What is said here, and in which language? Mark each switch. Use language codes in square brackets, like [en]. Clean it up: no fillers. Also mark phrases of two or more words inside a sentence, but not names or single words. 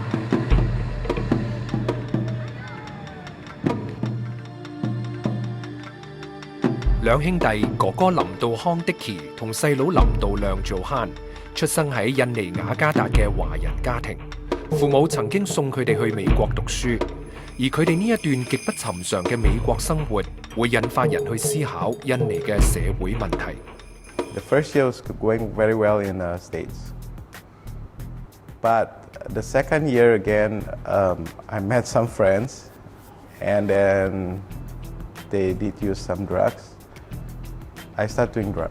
[yue] 兩兄弟哥哥林道康Dicky同細佬林道亮Johan出生喺印尼雅加達嘅華人家庭，父母曾經送佢哋去美國讀書，而佢哋呢一段極不尋常嘅美國生活，會引發人去思考印尼嘅社會問題。 [en] The first year was going very well in the States, but the second year again, I met some friends, and then they did use some drugs. I started doing drugs.